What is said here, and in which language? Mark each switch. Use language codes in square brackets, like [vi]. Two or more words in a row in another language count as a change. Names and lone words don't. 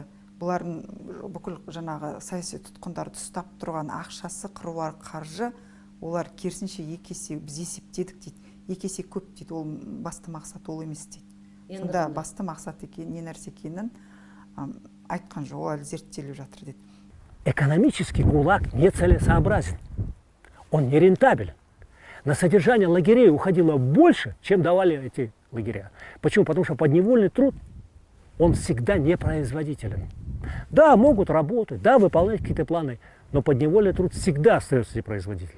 [kk] Бұлардың бүкіл жаңағы саяси тұтқындарды ұстап тұрған ақшасы, қыруар қаржы, олар керісінше екі есе біз есептедік дейді. Екі есе көп дейді, ол басты мақсат ол емес дейді. сонда басты мақсат не нәрсе екенін айтқан жоқ, ол әлі зерттеліп жатыр деді. [ru] Экономический ГУЛАГ нецелесообразен. Он нерентабелен. На содержание лагерей уходило больше, чем давали эти лагеря. Почему? Потому что подневольный труд, он всегда непроизводителен. Да, могут работать, да, выполнять какие-то планы, но подневольный труд всегда остается непроизводительным.